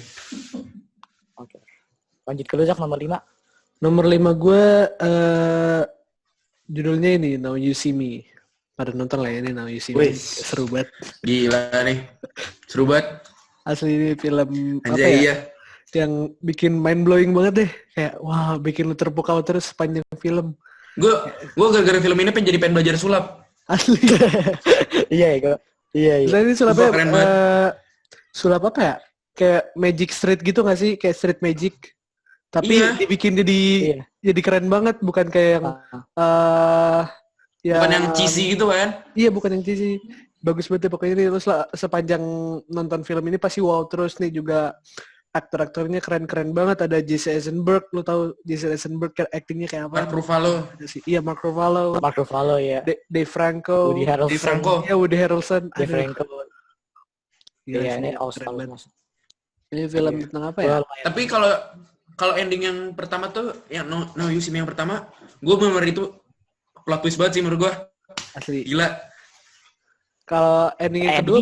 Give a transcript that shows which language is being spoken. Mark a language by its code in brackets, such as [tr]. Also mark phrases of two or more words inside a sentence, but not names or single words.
[id] Oke. Lanjut ke lu, Zak, nomor 5. Nomor 5 gue judulnya ini Now You See Me. Pada nonton lah ya ini Now You See Me. Wih. Seru banget. Gila nih. Seru banget. Asli ini film apa Anjay ya? iya. Yang bikin [en] mind blowing [id] banget deh. Kayak wah bikin lu terpukau terus sepanjang film. Gue gara-gara film ini pengen belajar sulap. Asli. Iya, gue. Iya. Selain ini sulapnya Keren banget. sulap apa ya? Kayak [en] Magic Street [id] gitu gak sih? Kayak [en] Street Magic. [id] Tapi Iya. dibikin Iya. jadi keren banget. Bukan kayak yang Bukan yang cheesy gitu kan? Iya, bukan yang cheesy. Bagus banget deh pokoknya ini. Terus lah, sepanjang nonton film ini pasti wow terus nih juga. Aktor-aktornya keren-keren banget. Ada Jesse Eisenberg. Lu tahu Jesse Eisenberg actingnya kayak apa? Mark Ruffalo. Iya, Mark Ruffalo. Mark Ruffalo ya. Dave Franco. Woody Harrelson. Dave Franco. Iya, Woody Harrelson. Dave Aduh, Franco. gila Iya, sih, ini keren all-star banget. mas. Ini film Iya. tentang apa ya? Tapi kalau ending yang pertama tuh, yang No You See Me yang pertama, gue bener itu [en] plot twist [id] banget sih menurut gue. Asli. Gila. Kalau ending yang kedua